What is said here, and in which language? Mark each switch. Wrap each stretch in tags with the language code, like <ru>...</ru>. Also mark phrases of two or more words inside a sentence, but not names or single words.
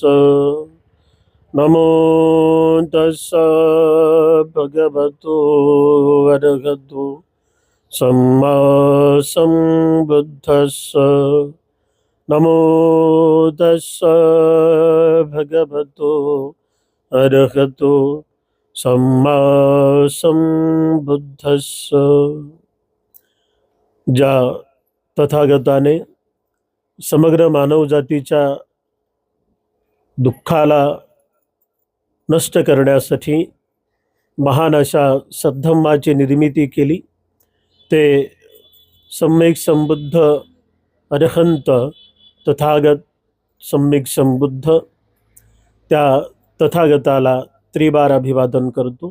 <pi>नमो तस्स भगवतो अरहतो सम्मा सम्बुद्धस्स। नमो तस्स भगवतो अरहतो सम्मा संबुद्धस्स।</pi> <mr>ज्या तथागताने समग्र मानवजातीच्या दुःखाला नष्ट करण्यासाठी महान अशा सद्धम्माची निर्मिती केली, ते सम्यक संबुद्ध अरहंत तथागत सम्यक संबुद्ध, त्या तथागताला त्रिबार अभिवादन करतो।</mr>